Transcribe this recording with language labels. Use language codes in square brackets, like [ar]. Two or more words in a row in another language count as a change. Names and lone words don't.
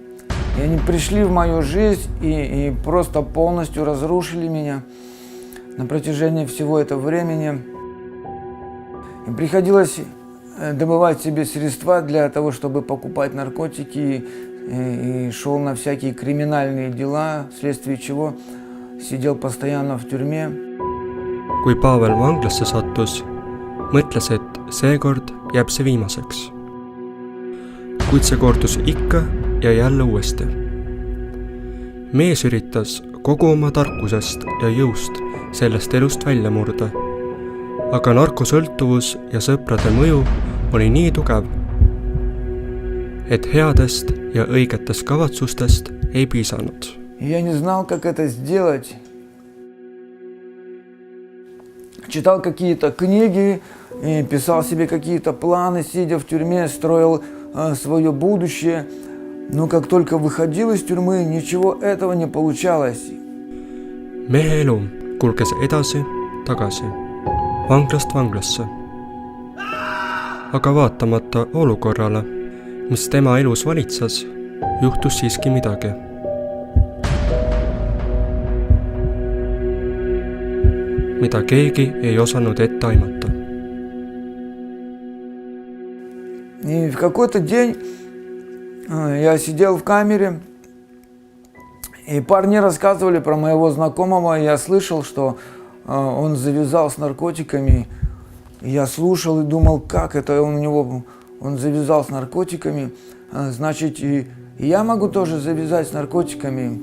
[ru] И они пришли в мою жизнь и просто полностью разрушили меня на протяжении всего этого времени. И приходилось добывать себе средства для того, чтобы покупать наркотики, и шел на всякие криминальные дела, вследствие чего сидел постоянно в тюрьме. [et] Kui Pavel vanglasse sattus, mõtles, et seekord jääb see viimaseks. Kuid see kordus ikka ja jälle uuesti. Mees üritas kogu oma tarkusest ja jõust sellest elust välja murda, aga narkosõltuvus ja sõprade mõju oli nii tugev, et headest ja õigetest kavatsustest ei piisanud. [ru] Я не знал, как это сделать. Читал какие-то книги, и писал себе какие-то планы, сидя в тюрьме, строил свое будущее. Но как только выходил из тюрьмы, ничего этого не получалось. [et] Mehe elu kulges edasi, tagasi, vanglast vanglasse. Aga vaatamata olukorrale, mis tema elus valitsas, juhtus siiski midagi. Mida keegi ei osanud ette aimata. [ru] И в какой-то день я сидел в камере, и парни рассказывали про моего знакомого, и я слышал, что он завязал с наркотиками. И я слушал и думал, как это он завязал с наркотиками, значит, и я могу тоже завязать с наркотиками.